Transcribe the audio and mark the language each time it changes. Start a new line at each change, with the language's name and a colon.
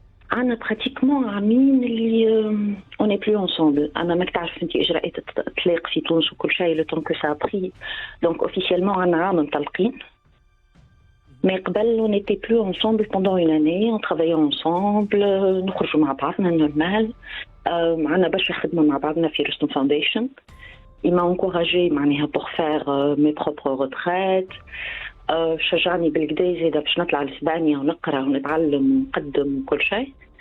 Arabic: عنا
French: pratiquement
Arabic: عامين اللي
French: on n'est plus ensemble.
Arabic: أنا ما تعرف أنت إجراءات الطلاق في تونس وكل شيء
French: le temps que ça a pris. Donc officiellement
Arabic: عنا عام مطلقين.
French: Mais
Arabic: قبل
French: on n'était plus ensemble pendant une année, on travaillait ensemble,
Arabic: نخرجوا مع بعضنا
French: normal.
Arabic: عنا برشا خدمة مع بعضنا في Rustum Foundation.
French: Il m'a encouragée
Arabic: معناها
French: pour faire mes propres retraites.
Arabic: شجعني بالكدا زيدا باش نطلع لإسبانيا ونقرا ونتعلم ونقدم وكل شيء.